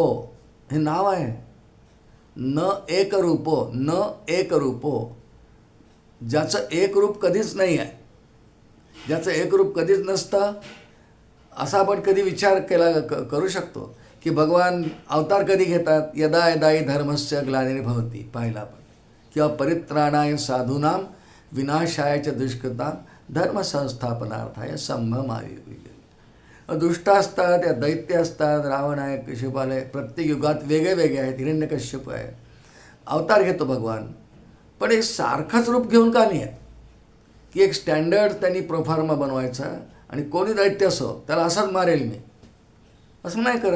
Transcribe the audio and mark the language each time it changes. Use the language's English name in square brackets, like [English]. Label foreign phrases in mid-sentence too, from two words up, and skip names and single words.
[Marathi] हे नाव आहे [Sanskrit] न एक रूपो, [Marathi] ज्याचं एक रूप कधीच नाही आहे, ज्याचं एक रूप कधीच नसतं. असा आपण कधी विचार करू शकतो की भगवान अवतार कधी घेतात? [Sanskrit] यदा यदाई धर्मस्य ग्लानिर्भवति [Marathi] पाहिला आपण. [Sanskrit] किंवा परित्राणाय साधूनाम विनाशाय च दुष्कृताम धर्मसंस्थापनार्थाय संभवामि. [Marathi] दुष्ट असतात, या दैत्य असतात, रावण आहे, कश्यपाल आहे, प्रत्येक युगात वेगळे वेगळे आहेत. हिरण्यकश्यप आहे, अवतार घेतो भगवान. पण एक सारखंच रूप घेऊन का नाही आहेत? की एक स्टँडर्ड त्यांनी प्रोफार्मा बनवायचा आणि कोणी दैत्य असो त्याला असंच मारेल मी, असं नाही करत.